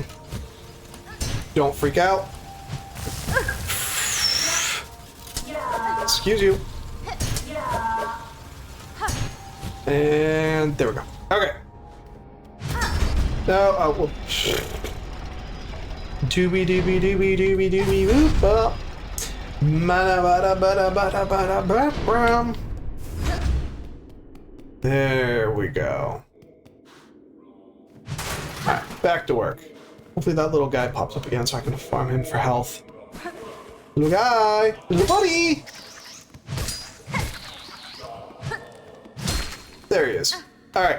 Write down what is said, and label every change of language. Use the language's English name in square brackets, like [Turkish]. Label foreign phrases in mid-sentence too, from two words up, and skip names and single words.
[English] Don't freak out. Excuse you. And there we go. Okay. No, oh, well. Doobie doobie doobie doobie doobie whoop up. Mana bada bada bada bada bada brum. There we go. Alright, back to work. Hopefully that little guy pops up again so I can farm him for health. Little guy! Little buddy! There he is. Alright.